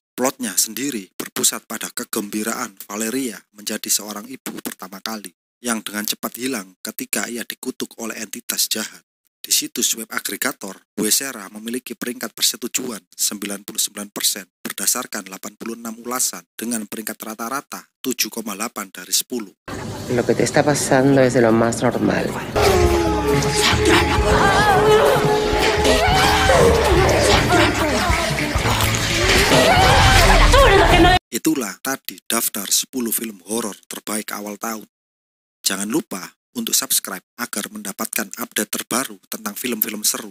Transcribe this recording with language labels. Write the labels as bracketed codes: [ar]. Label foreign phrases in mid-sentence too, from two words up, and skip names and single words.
[id] Plotnya sendiri berpusat pada kegembiraan Valeria menjadi seorang ibu pertama kali, yang dengan cepat hilang ketika ia dikutuk oleh entitas jahat. Di situs web agregator, Huesera memiliki peringkat persetujuan 99% berdasarkan 86 ulasan dengan peringkat rata-rata 7,8 dari 10. [es] Lo que te está pasando es de lo más normal. [id] Itulah tadi daftar 10 film horor terbaik awal tahun. Jangan lupa untuk subscribe agar mendapatkan update terbaru tentang film-film seru.